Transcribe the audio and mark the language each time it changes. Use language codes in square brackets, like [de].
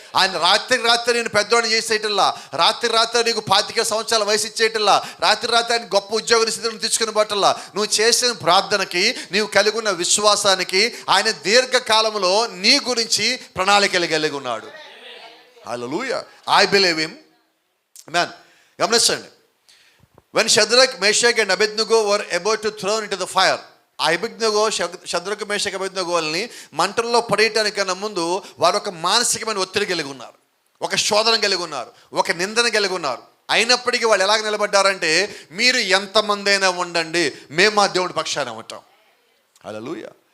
[te] ఆయన రాత్రి నేను పెద్దవాడిని చేసేయటల్లా, రాత్రి నీకు 25 సంవత్సరాల వయసు ఇచ్చేయటల్లా, రాత్రి ఆయన గొప్ప ఉద్యోగ స్థితిని తీసుకుని బట్టల్లా, నువ్వు చేసిన ప్రార్థనకి, నీవు కలిగి ఉన్న విశ్వాసానికి ఆయన దీర్ఘకాలంలో నీ గురించి ప్రణాళికలు కలిగి ఉన్నాడు. [en] Hallelujah. I believe him. Amen. [te] గమనించండి, [en] when Shadrach, Meshach and Abednego were about to thrown into the fire, [te] ఆ అబేద్నెగో, షద్రకు, మేషకు, అబేద్నెగోల్ని మంటల్లో పడేయటానికన్నా ముందు వారు ఒక మానసికమైన ఒత్తిడి కలిగి ఉన్నారు, ఒక శోధన కలిగి ఉన్నారు, ఒక నిందన కలిగి ఉన్నారు. అయినప్పటికీ వాళ్ళు ఎలాగ నిలబడ్డారంటే, మీరు ఎంతమంది అయినా ఉండండి, మేము మా దేవుడి పక్షాన ఉంటాం. హల్లెలూయా.